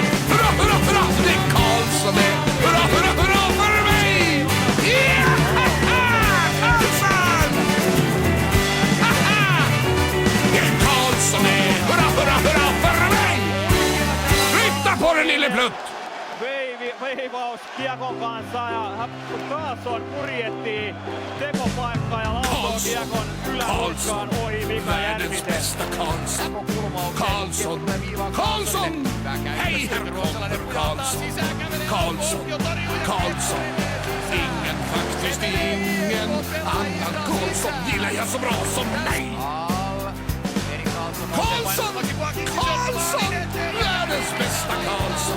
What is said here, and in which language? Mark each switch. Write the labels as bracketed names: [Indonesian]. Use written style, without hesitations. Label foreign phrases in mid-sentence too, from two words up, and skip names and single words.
[Swedish] Hurra! Det är Karlsson det! Hurra för mig! [English] Yeah! Karlsson! [Swedish] Det är Karlsson det! Hurra för mig! Flytta på den lille plutt! [Finnish] Veivaus kiekon kanssa ja Karlsson purjehtii tekopaikkaa ja laukoo kiekon yläkulmaan ohi Mika Järvisen. [Swedish] Karlsson, hej här kommer Karlsson. Faktiskt ingen annan Karlsson gillar jag så bra som mig. Karlsson, världens bästa Karlsson.